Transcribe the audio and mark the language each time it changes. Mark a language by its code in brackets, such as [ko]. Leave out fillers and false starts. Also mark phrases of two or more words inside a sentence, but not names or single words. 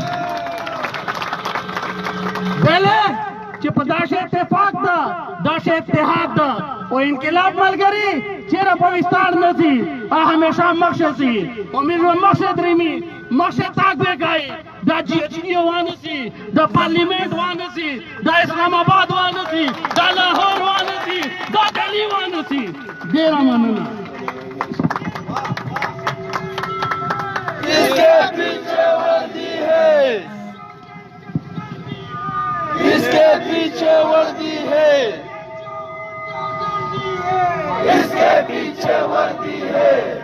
[ps] بله چې په داسې اتفاق ده داسې اتحاد ده او انقلاب ملګري چېرې په وستار نه ځي همیشه مخکې ځي او میر به مخکې درېمي مخکې تاک به کوي دا جی ایچ ډي وانه سي دا پارلیمنټ وانه سي دا اسلام آباد وانه سي دا لاهور وانه سي دا دلی وانه سي ډېره مننه [ur] اس کے پیچھے وردی ہے اس کے پیچھے وردی ہے اس کے پیچھے وردی ہے